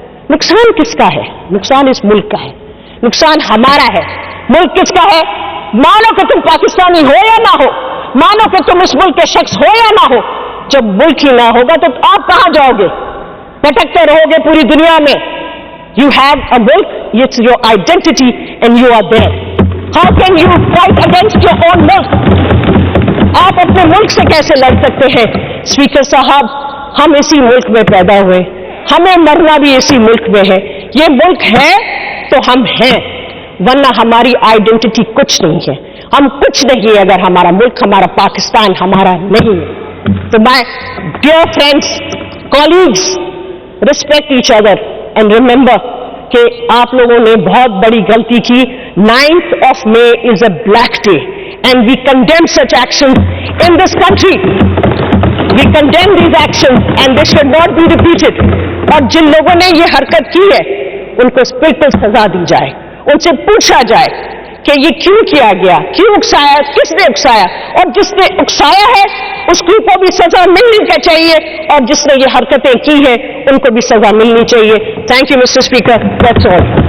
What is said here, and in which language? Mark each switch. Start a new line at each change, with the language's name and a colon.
Urdu: نقصان کس کا ہے؟ نقصان اس ملک کا ہے, نقصان ہمارا ہے. ملک کس کا ہے؟ مانو کہ تم پاکستانی ہو یا نہ ہو, مانو کہ تم اس ملک کے شخص ہو یا نہ ہو, جب ملک ہی نہ ہوگا تو آپ کہاں جاؤ گے؟ بھٹکتے رہو گے پوری دنیا میں.
English: You have a milk, it's your identity and you are there. How can you fight against your own milk?
Urdu: آپ اپنے ملک سے کیسے لڑ سکتے ہیں؟ اسپیکر صاحب, ہم اسی ملک میں پیدا ہوئے, ہمیں مرنا بھی اسی ملک میں ہے. یہ ملک ہے تو ہم ہیں, ورنہ ہماری آئیڈینٹی کچھ نہیں ہے. ہم کچھ نہیں اگر ہمارا ملک, ہمارا پاکستان ہمارا نہیں ہے. تو
English: my dear friends, colleagues, respect each other and remember
Urdu: کہ آپ لوگوں نے بہت بڑی غلطی کی.
English: 9th May is a black day and we condemn such actions in this country. We condemn these actions and they should not be repeated.
Urdu: اور جن لوگوں نے یہ حرکت کی ہے ان کو بالکل سزا دی جائے, ان سے پوچھا جائے کہ یہ کیوں کیا گیا, کیوں اکسایا, کس نے اکسایا, اور جس نے اکسایا ہے اس کو بھی سزا ملنی چاہیے, اور جس نے یہ حرکتیں کی ہیں ان کو بھی سزا ملنی چاہیے.
English: Thank you mister speaker, that's all.